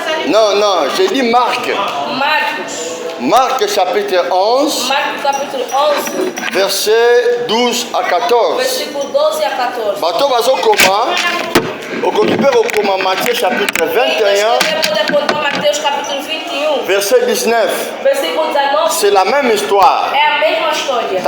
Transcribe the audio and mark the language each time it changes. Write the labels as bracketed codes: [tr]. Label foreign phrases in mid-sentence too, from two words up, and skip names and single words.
[fr] Non, non, j'ai dit Marc. Marc chapitre 11. [pt] Marcos capítulo 11. [fr] Verset 12 à 14. [pt] Versículo 12 a 14. [ln] Bato bazo koma. Okokipe okoma Matthieu chapitre 21. [pt] Mateus capítulo 21. [fr] Verset 19. [pt] Versículo 19. [fr] C'est la même histoire. [pt] É a mesma história.